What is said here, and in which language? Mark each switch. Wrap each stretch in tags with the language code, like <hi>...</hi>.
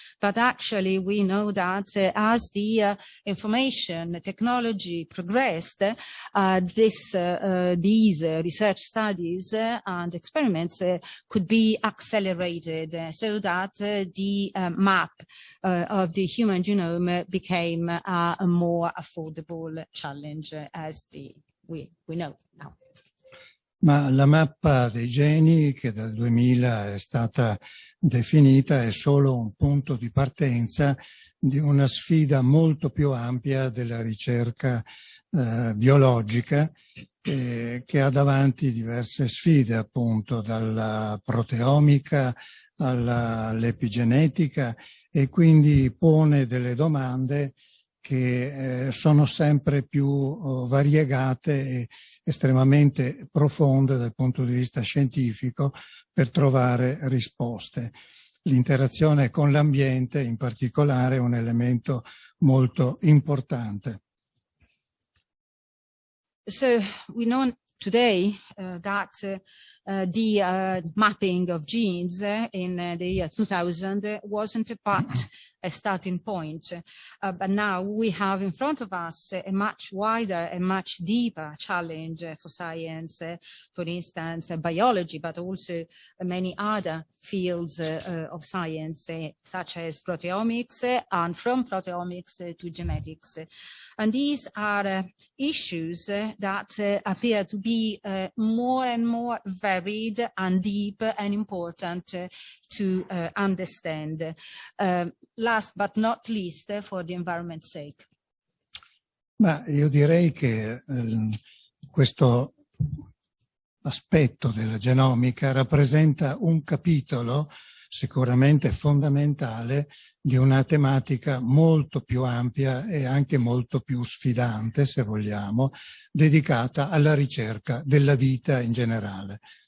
<en>But actually we know that as the information technology progressed, these research studies and experiments could be accelerated so that the map of the human genome became a more affordable challenge as we know now.</en> <it>Ma la mappa dei geni che dal 2000 è stata definita è solo un punto di partenza di una sfida molto più ampia della ricerca biologica che ha davanti diverse sfide, appunto, dalla proteomica all'epigenetica, e quindi pone delle domande che sono sempre più variegate e estremamente profonde dal punto di vista scientifico per trovare risposte. L'interazione con l'ambiente in particolare è un elemento molto importante.</it> <en>So we know today that the mapping of genes in the year 2000 wasn't but a starting point. But now we have in front of us a much wider and much deeper challenge for science, for instance, biology, but also many other fields of science, such as proteomics, and from proteomics to genetics. And these are issues that appear to be more and more varied and deep and important to understand. Last but not least, for the environment's sake.</en> <it>Ma io direi che questo aspetto della genomica rappresenta un capitolo sicuramente fondamentale di una tematica molto più ampia e anche molto più sfidante, se vogliamo, dedicata alla ricerca della vita in generale.</it>